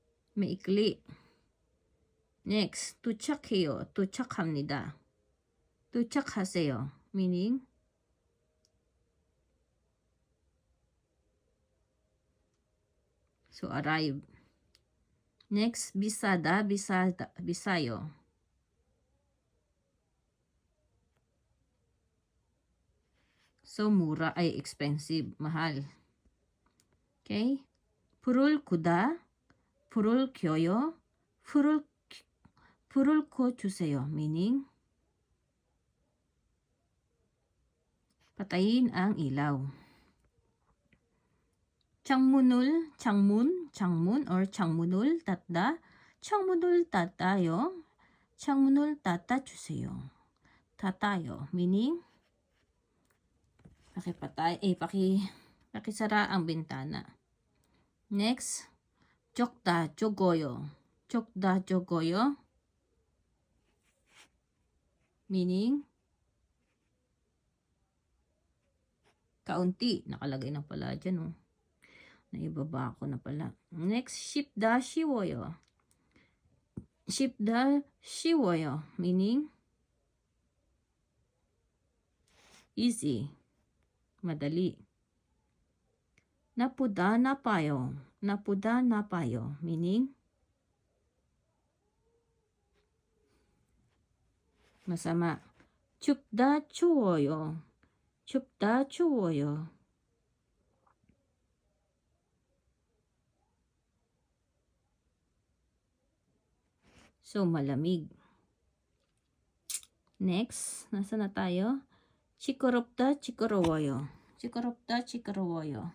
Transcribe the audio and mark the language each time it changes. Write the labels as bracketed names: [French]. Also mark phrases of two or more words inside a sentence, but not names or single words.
[Filipino] maikli. Next, [Korean] 도착해요. 도착합니다. 도착하세요. [English] Meaning, so arrive. Next, [Korean] 비싸다, 비싸요. [Filipino] So, mura ay expensive, mahal. Okay? [Korean] 불을 끄다, 불을 켜요, 불을 켜주세요. [Filipino] Meaning, patayin ang ilaw. [Korean] 창문 or 창문을 닫다. 창문을 닫아요. 창문을 닫아주세요. 닫아요. [Filipino] Meaning, pakisara ang bintana. Next, [Korean] 적다, 적어요. 적다, 적어요. [Filipino] Meaning, kaunti. Nakalagay na pala dyan, oh. Naibaba ko na pala. Next, [Korean] 쉽다, 쉬워요. 쉽다, 쉬워요. [English] Meaning, easy. [Filipino] Madali. [Korean] 나쁘다, 나빠요. 나쁘다, 나빠요. [Filipino] Meaning, masama. [Korean] 춥다, 추워요. 춥다, 추워요. [Filipino] So, malamig. Next, nasa na tayo? [Korean] 시끄럽다, 시끄러워요. 시끄럽다, 시끄러워요.